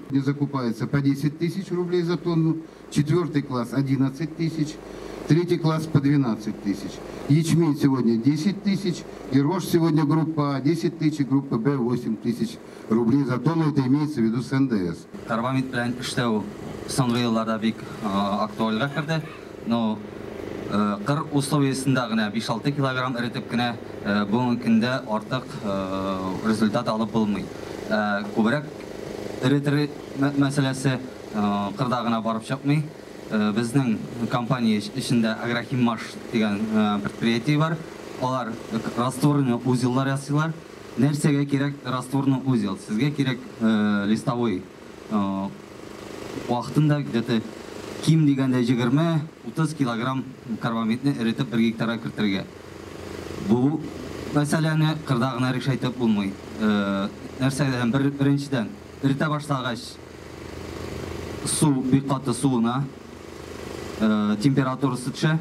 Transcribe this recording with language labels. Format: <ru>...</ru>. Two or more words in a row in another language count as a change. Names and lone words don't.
<ru>Не закупается по 10 тысяч рублей за тонну, 4 класс 11 тысяч, 3 класс по 12 тысяч. Ячмень сегодня 10 тысяч, и рожь сегодня группа А 10 тысяч, группа Б 8 тысяч рублей за тонну, это имеется в виду с НДС.</ru> <tt>Карбамид белән эшләү соңгы елларда бик актуальга керде, но кыр условиясында гына 5-6 килограмм эретеп кенә бүгенге көндә артык результат алып булмый. Күбрәк эретер мәсьәләсе кырда гына барып чыкмый. Безнең компания эчендә Агрохиммаш дигән предприятие бар. Алар растворны узеллар ясыйлар. Нәрсәгә кирәк растворны узел? Сезгә кирәк листовой. Вакытында где-то ким дигәндә 20-30 килограмм карбамидны эретеп 1 гектарга кертергә. Бу мәсьәләне кырда гына решайтып булмый. Нәрсәдән беренчедән эретә башлагач су бик каты суына температурасы төшә.</tt>